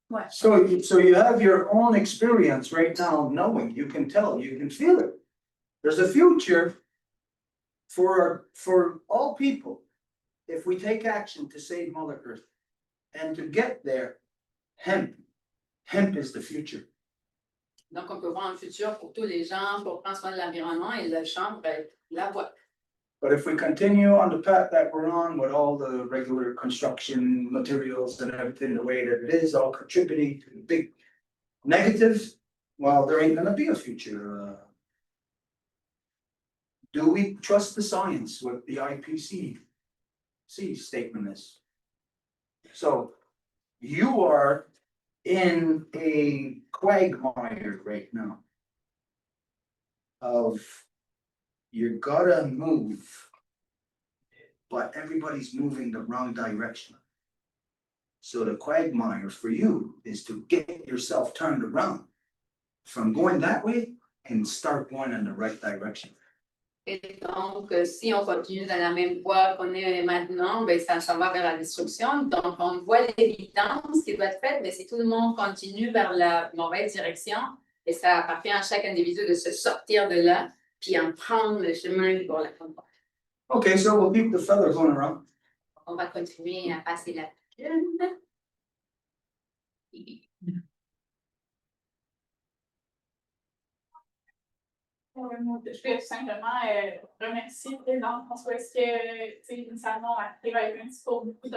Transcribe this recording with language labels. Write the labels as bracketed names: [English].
[English] So you have your own experience right now, knowing, you can tell, you can feel it. There's a future for all people if we take action to save Mother Earth. And to get there, hemp is the future. [French] Donc, on peut voir un futur pour tous les gens, pour prendre soin de l'environnement, et le chanvre, ben, la voie. [English] But if we continue on the path that we're on with all the regular construction materials and everything the way that it is, all contributing to the big negatives, well, there ain't gonna be a future. Do we trust the science, what the IPCC statement is? So you are in a quagmire right now of you gotta move, but everybody's moving the wrong direction. So the quagmire for you is to get yourself turned around from going that way and start going in the right direction. [French] Et donc, si on continue dans la même voie qu'on est maintenant, ben, ça va vers la destruction. Donc, on voit l'évidence qui doit être faite, mais si tout le monde continue vers la mauvaise direction, et ça appartient à chaque individu de se sortir de là, puis en prendre le chemin pour la combattre. [English] Okay, so we'll keep the feather going around. [French] On va continuer à passer la pilule. Je vais tout simplement remercier le président François. Est-ce que, initialement, on arrive avec un discours beaucoup de.